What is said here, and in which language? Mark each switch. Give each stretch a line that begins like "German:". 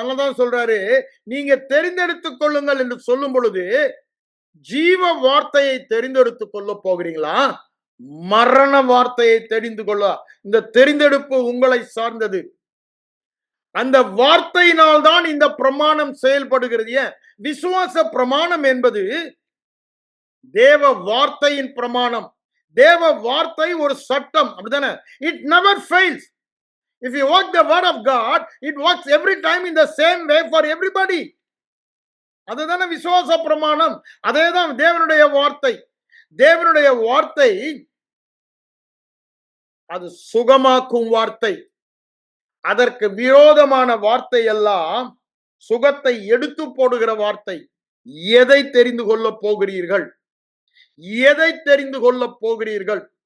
Tamil: அதனாலதான் சொல்றாரு, நீங்க தெரிந்தெடுத்துக் கொள்ளுங்கள் என்று சொல்லும் பொழுது ஜீவ வார்த்தையை தெரிந்தெடுத்துக் கொள்ள போகிறீங்களா, மரண வார்த்தையை தெரிந்து கொள்ள? இந்த தெரிந்தெடுப்பு உங்களை சார்ந்தது. அந்த வார்த்தையினால் தான் இந்த பிரமாணம் செயல்படுகிறது. ஏன்? விசுவாச பிரமாணம் என்பது தேவ வார்த்தையின் பிரமாணம். தேவ வார்த்தை ஒரு சட்டம், அப்படிதானே?
English: It never fails. If you work the word of God, it works every time in the same way for everybody.
Tamil: அதுதானே விசுவாச பிரமாணம். அதேதான் தேவனுடைய வார்த்தை. தேவனுடைய வார்த்தை அது சுகமாக்கும் வார்த்தை. அதற்கு விரோதமான வார்த்தை எல்லாம் சுகத்தை எடுத்து போடுகிற வார்த்தை. எதை தெரிந்து கொள்ள போகிறீர்கள்? எதை தெரிந்து கொள்ள போகிறீர்கள்?